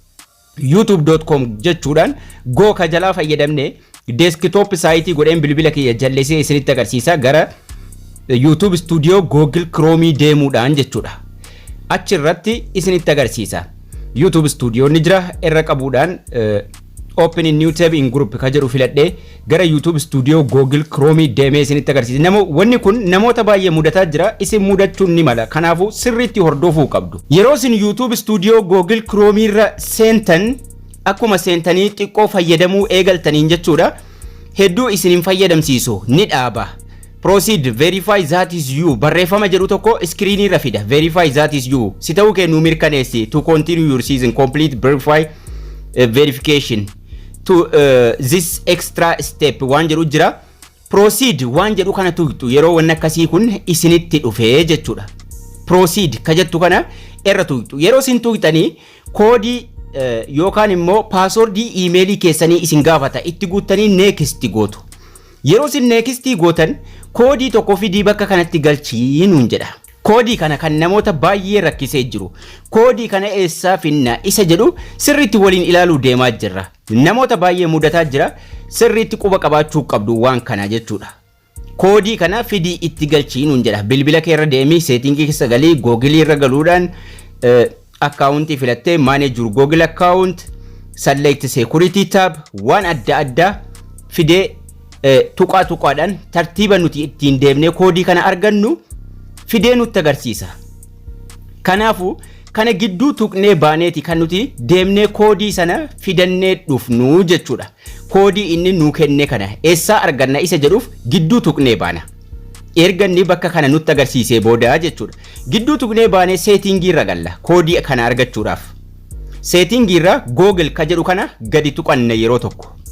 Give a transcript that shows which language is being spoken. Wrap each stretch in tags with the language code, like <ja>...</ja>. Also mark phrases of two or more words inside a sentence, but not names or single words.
<om>youtube.com jechuudhaan go ka jalaa fayyadamne</om> <en>desktop site</en> <om>godheen bilbila kiyya jallisee isinitti agarsiisa gara YouTube Studio Google Chrome deemuudhaan jechuudha achirratti isinitti agarsiisa YouTube Studio ni jira irra qabuudhaan</om> <en>open in new tab in group</en> <om>ka jedhu filadhe gara YouTube Studio Google Chrome deemee isinitti agarsiisa wanni kun namoota baay'ee mudataa jira isin mudachuun ni mala kanaafu sirriitti hordofuu qabdu yeroo isin YouTube Studio Google Chrome irra seentan akkuma seentanii xiqqoo fayyadamuu eegaltaniin jechuudha hedduu isin hin fayyadamsiisu ni dhaaba</om> <en>proceed verify that is you</en> <om>barreeffama jedhu tokko screen irra fida</om> <en>verify that is you</en> <om>si ta'uu kee nu mirkaneessi</om> <en>to continue your season complete verify verification to this extra step</en> <om>waan jedhu jira proceed waan jedhu kana tuqxu yeroo wanna akkasii kun isinitti dhufee jechuudha proceed ka jettu kana irra tuqxu yeroo isin tuqxanii koodii yookaan immoo passwordii emailii keessanii isin gaafata itti guuttanii next gootu yeroo isin next gootan koodii tokko fidii bakka kanatti galchii nuun jedha koodii kana kan namoota baay'ee rakkisee jiru koodii kana eessaa finna isa jedhu sirriitti waliin ilaaluu deemaa jirra namoota baay'ee mudataa jira sirriitti quba qabaachuu qabdu waan kana jechuudha koodii kana fidii itti galchii nuun jedha bilbila kee irra deemii seetingii keessa galii Google irra galuudhaan akkaawuntii filattee</om> <en>manage your Google account select security tab</en> <om>waan adda addaa fidee tuqaadhaan tartiiba nuti ittiin deemnee koodii kana argannu fidee nutti agarsiisa kanaafu kana gidduu tuqnee baaneeti kan nuti deemnee koodii sana fidannee dhufnu jechuudha koodii inni nu kenne kana eessaa arganna isa jedhuuf gidduu tuqnee baana erganni bakka kana nutti agarsiisee booda jechuudha gidduu tuqnee baanee seetingii irra galla koodii kana argachuudhaaf seetingii irra Google ka jedhu kana gadi tuqanne yeroo tokko</om>